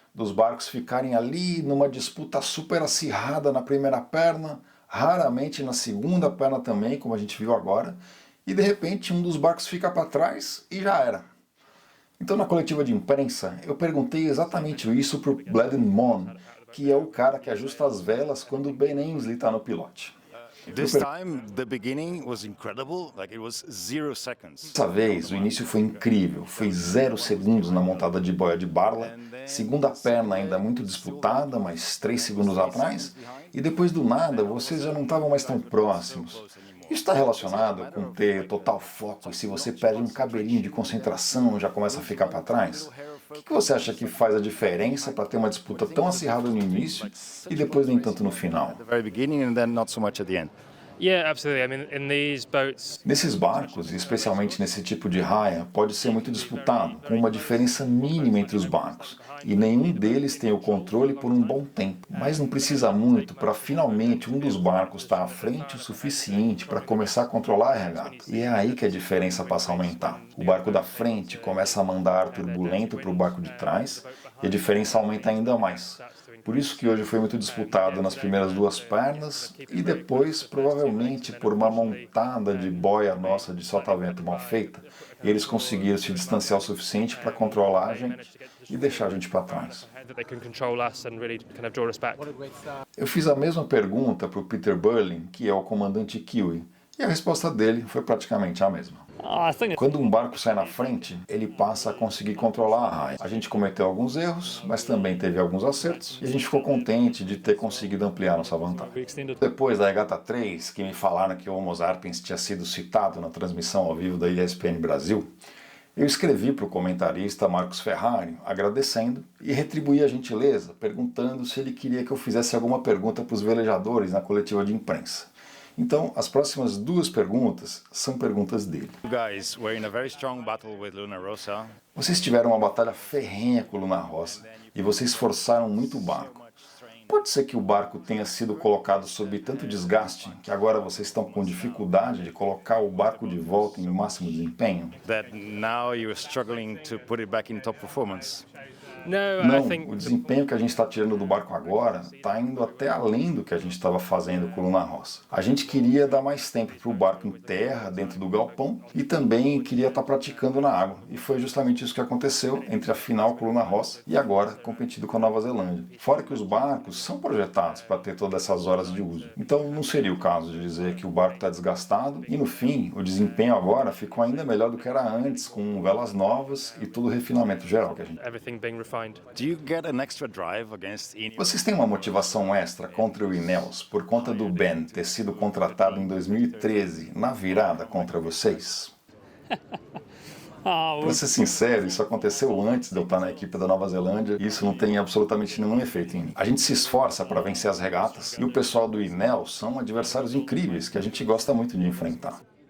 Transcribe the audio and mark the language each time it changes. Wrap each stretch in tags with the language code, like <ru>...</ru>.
<pt>Dos barcos ficarem ali numa disputa super acirrada na primeira perna, raramente na segunda perna também, como a gente viu agora, e de repente um dos barcos fica para trás e já era. Então na coletiva de imprensa eu perguntei exatamente isso para o Bladen Mon, que é o cara que ajusta as velas quando o Ben Ainslie está no pilote.</pt> <en>This time, the beginning was incredible, like it was 0 seconds.</en> <pt>Dessa vez, o início foi incrível, foi 0 segundos na montada de boia de Barla, segunda perna ainda muito disputada, mas 3 segundos atrás, e depois do nada, vocês já não estavam mais tão próximos. Isso está relacionado com ter total foco, e se você perde um cabelinho de concentração, já começa a ficar para trás? O que você acha que faz a diferença para ter uma disputa tão acirrada no início e depois nem tanto no final?</pt> <en>The very beginning and then not so much at the end. Yeah, absolutely. I mean, in these boats,</en> <pt>Nesses barcos, e especialmente nesse tipo de raia, pode ser muito disputado, com uma diferença mínima entre os barcos, e nenhum deles tem o controle por um bom tempo. Mas não precisa muito para finalmente um dos barcos estar à frente o suficiente para começar a controlar a regata. E é aí que a diferença passa a aumentar. O barco da frente começa a mandar ar turbulento para o barco de trás, e a diferença aumenta ainda mais. Por isso que hoje foi muito disputado nas primeiras 2 pernas e depois, provavelmente, por uma montada de boia nossa de sotavento mal feita, eles conseguiram se distanciar o suficiente para controlar a gente e deixar a gente para trás.</pt> <en>that they can control us and really kind of draw us back.</en> <pt>Eu fiz a mesma pergunta para o Peter Burling, que é o comandante Kiwi, e a resposta dele foi praticamente a mesma. Quando um barco sai na frente, ele passa a conseguir controlar a raia. A gente cometeu alguns erros, mas também teve alguns acertos, e a gente ficou contente de ter conseguido ampliar nossa vantagem. Depois da regata 3, que me falaram que o Homo sapiens tinha sido citado na transmissão ao vivo da ESPN Brasil, eu escrevi para o comentarista Marcos Ferrari, agradecendo, e retribuí a gentileza, perguntando se ele queria que eu fizesse alguma pergunta para os velejadores na coletiva de imprensa. Então, as próximas 2 perguntas são perguntas dele.</pt> <en>You guys were in a very strong battle with Luna Rossa.</en> <pt>Vocês tiveram uma batalha ferrenha com o Luna Rossa e vocês forçaram muito o barco. Pode ser que o barco tenha sido colocado sob tanto desgaste que agora vocês estão com dificuldade de colocar o barco de volta em máximo desempenho?</pt> <en>That now you're struggling to put it back in top performance. No, I</en> <pt>Não,</pt> <en>think</en> <pt>o desempenho que a gente está tirando do barco agora está indo até além do que a gente estava fazendo com o Luna Rossa. A gente queria dar mais tempo para o barco em terra, dentro do galpão, e também queria estar praticando na água. E foi justamente isso que aconteceu entre a final com o Luna Rossa e agora competindo com a Nova Zelândia. Fora que os barcos são projetados para ter todas essas horas de uso. Então não seria o caso de dizer que o barco está desgastado e no fim o desempenho agora ficou ainda melhor do que era antes, com velas novas e todo o refinamento geral que a gente tem.</pt> <en>everything being refined. Do you get an extra drive against Ineos?</en> <pt>Vocês têm uma motivação extra contra o Ineos por conta do Ben ter sido contratado em 2013 na virada contra vocês? Para ser sincero, isso aconteceu antes de eu estar na equipe da Nova Zelândia e isso não tem absolutamente nenhum efeito em mim. A gente se esforça para vencer as regatas e o pessoal do Ineos são adversários incríveis que a gente gosta muito de enfrentar.</pt>